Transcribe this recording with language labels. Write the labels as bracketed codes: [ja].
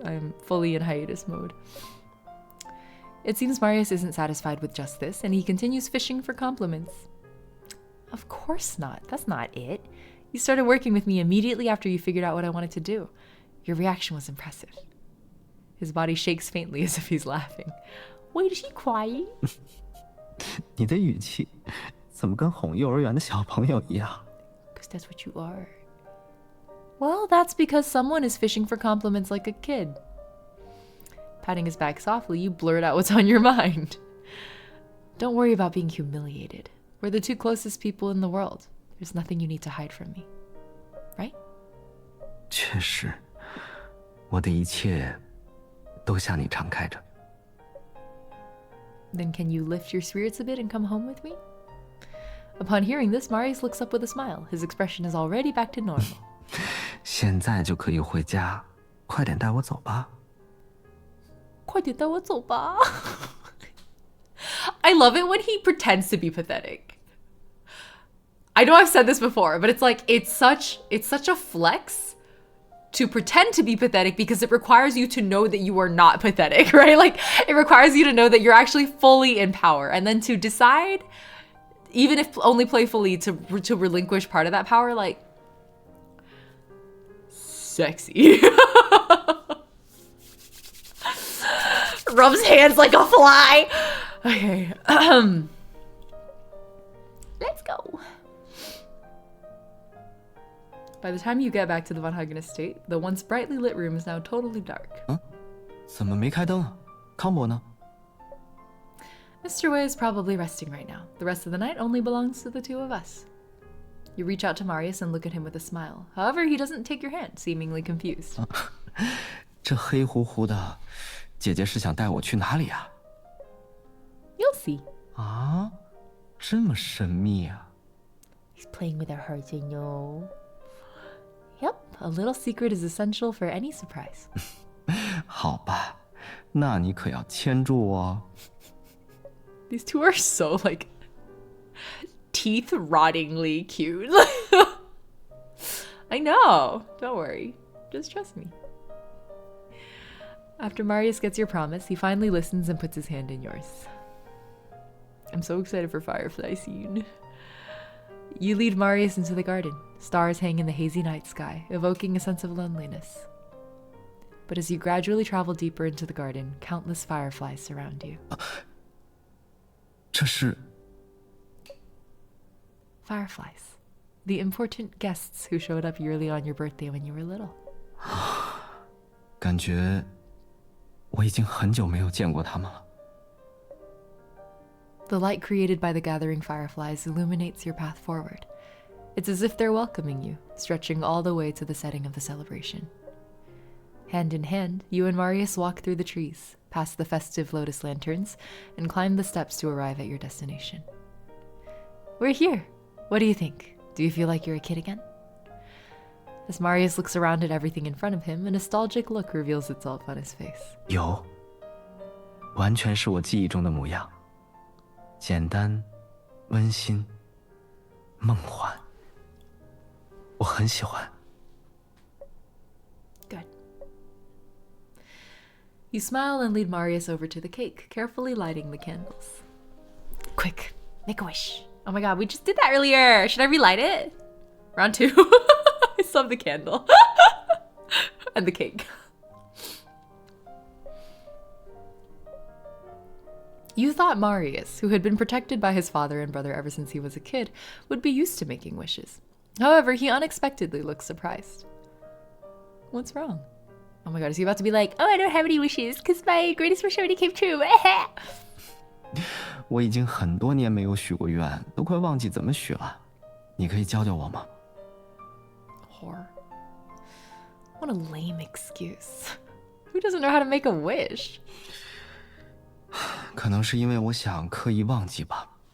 [en] I'm fully in hiatus mode. It seems Marius isn't satisfied with just this, and he continues fishing for compliments. Of course not. That's not it. You started working with me immediately after you figured out what I wanted to do. Your reaction was impressive. His body shakes faintly as if he's laughing. Wait, is he crying? [zh] 你的语气怎么跟哄幼儿园的小朋友一样? [en] 'Cause that's what you are. Well, that's because someone is fishing for compliments like a kid. Patting his back softly, you blurt out what's on your mind. Don't worry about being humiliated. We're the 2 closest people in the world. There's nothing you need to hide from me. Right? [zh] 确实，我的一切都向你敞开着。 [en] Then can you lift your spirits a bit and come home with me? Upon hearing this, Marius looks up with a smile. His expression is already back to normal. [zh] 现在就可以回家，快点带我走吧。快点带我走吧。 [en] I love it when he pretends to be pathetic. I know I've said this before, but it's like it's such a flex to pretend to be pathetic because it requires you to know that you are not pathetic, right? Like it requires you to know that you're actually fully in power, and then to decide, even if only playfully, to relinquish part of that power, like sexy. Rubs hands like a fly. Okay. Let's go. By the time you get back to the Von Hagen estate, the once brightly lit room is now totally dark. [zh] 怎么没开灯啊？康伯呢？ [en] Mr. Wei is probably resting right now. The rest of the night only belongs to the 2 of us. You reach out to Marius and look at him with a smile. However, he doesn't take your hand, seemingly confused. [zh] 这黑乎乎的，姐姐是想带我去哪里啊？ [en] You'll see. [zh] 啊，这么神秘啊 [en] He's playing with our hearts, you know. Yep, a little secret is essential for any surprise. [zh] 好吧，那你可要牵住我。 [en] These 2 are so like teeth rottingly cute. I know. Don't worry. Just trust me. After Marius gets your promise, he finally listens and puts his hand in yours. I'm so excited for Firefly scene. You lead Marius into the garden. Stars hang in the hazy night sky, evoking a sense of loneliness. But as you gradually travel deeper into the garden, countless fireflies surround you. [zh] 这是 [en] Fireflies. The important guests who showed up yearly on your birthday when you were little. [zh] 感觉我已经很久没有见过他们了。 [en] The light created by the gathering fireflies illuminates your path forward. It's as if they're welcoming you, stretching all the way to the setting of the celebration. Hand in hand, you and Marius walk through the trees, past the festive lotus lanterns, and climb the steps to arrive at your destination. We're here. What do you think? Do you feel like you're a kid again? As Marius looks around at everything in front of him, a nostalgic look reveals itself on his face. [zh] 有，完全是我记忆中的模样，简单、温馨、梦幻。我很喜欢。 [en] Good. You smile and lead Marius over to the cake, carefully lighting the candles. Quick, make a wish. Oh my god, we just did that earlier. Should I relight it? Round 2. I still have the candle. And the cake. You thought Marius, who had been protected by his father and brother ever since he was a kid, would be used to making wishes. However, he unexpectedly looks surprised. What's wrong? Oh my god, is he about to be like, oh, I don't have any wishes because my greatest wish already came true. [zh] 我已经很多年没有许过愿，都快忘记怎么许了。你可以教教我吗？ [en] Whore. What a lame excuse. Who doesn't know how to make a wish? [zh] 可能是因为我想刻意忘记吧。